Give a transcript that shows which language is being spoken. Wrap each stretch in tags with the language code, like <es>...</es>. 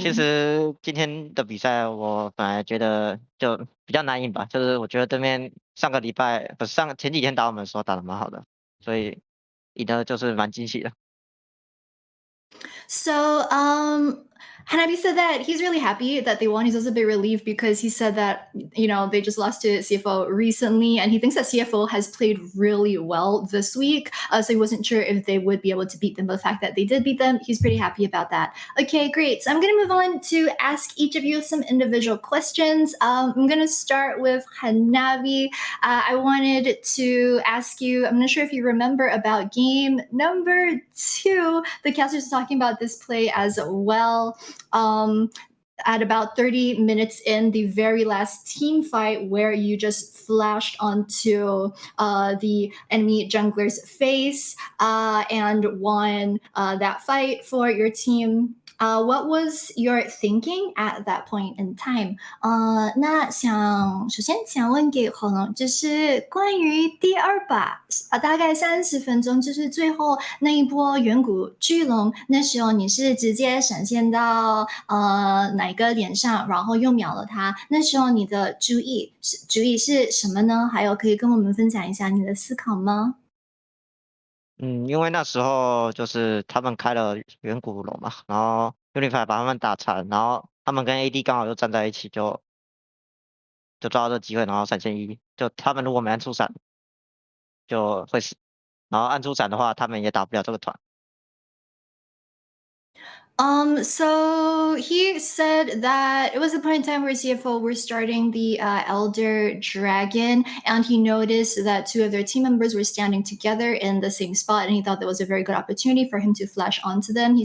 <zh>其实今天的比赛我本来觉得就比较难赢吧，就是我觉得对面前几天打我们的时候打得蛮好的，所以赢的就是蛮惊喜的。</zh> <en>So, Hanabi said that he's really happy that they won. He's also a bit relieved because he said that, they just lost to CFO recently, and he thinks that CFO has played really well this week. So he wasn't sure if they would be able to beat them, but the fact that they did beat them, he's pretty happy about that. Okay, great. So I'm going to move on to ask each of you some individual questions. I'm going to start with Hanabi. I wanted to ask you, I'm not sure if you remember about game number 2. The casters are talking about this play as well. At about 30 minutes in, the very last team fight where you just flashed onto the enemy jungler's face and won that fight for your team. What was your thinking at that point in time?</en> <zh>那首先想问给火龙，就是关于第2把大概30分钟，就是最后那一波远古巨龙，那时候你是直接闪现到哪个点上，然后又秒了他？那时候你的主意是什么呢？还有可以跟我们分享一下你的思考吗？因为那时候就是他们开了远古龙嘛，然后 Unified 把他们打残，然后他们跟 AD 刚好又站在一起，就抓到这机会，然后闪现1，就他们如果没按出闪就会死，然后按出闪的话，他们也打不了这个团。</zh> <en>So he said that it was a point in time where CFO were starting the Elder Dragon, and he noticed that 2 of their team members were standing together in the same spot, and he thought that was a very good opportunity for him to flash onto them.</en>